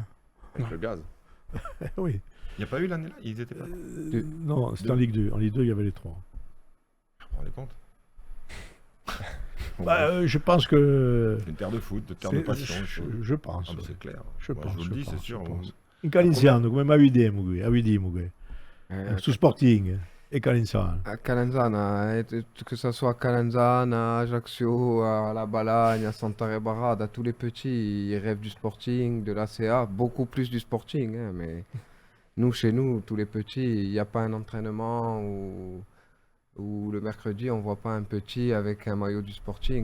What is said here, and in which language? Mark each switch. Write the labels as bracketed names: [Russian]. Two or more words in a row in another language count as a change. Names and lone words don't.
[French] Avec le gaz. Oui. Il n'y a pas eu l'année-là? Ils étaient pas là? Non, c'était en Ligue 2. En Ligue 2, il y avait les 3. Vous vous rendez compte? Je pense que. C'est une terre de foot, de terre de c'est- passion. je pense. Ah, mais oui. c'est clair. Je Moi, pense. je vous le dis, pense, c'est sûr. je pense. [Corsican] In Calinziano, come mai avidi, su Sporting e Calinziano. [French] À Calenzana, que ce soit à Calenzana, à Ajaccio, à La Balagne, à Santa Rebarada, tous les petits, ils rêvent du Sporting, de l'ACA, beaucoup plus du Sporting. Hein, mais nous, chez nous, tous les petits, il n'y a pas un entraînement où le mercredi, on voit pas un petit avec un maillot du Sporting.